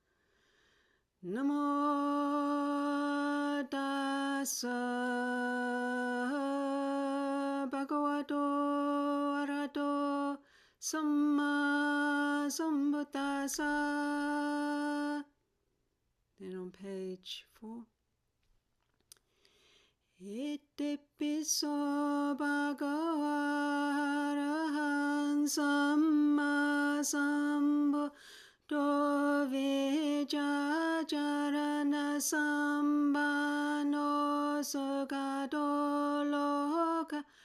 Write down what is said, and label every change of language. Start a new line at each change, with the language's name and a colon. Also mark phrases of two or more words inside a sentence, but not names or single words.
Pali: Namo Tassa Bhagavato Arahato Samma Sambuddhassa.
English: Then on page 4.
Pali: Itipiso bhagava arahan samma sambuddho vijajarana sambano sugado loka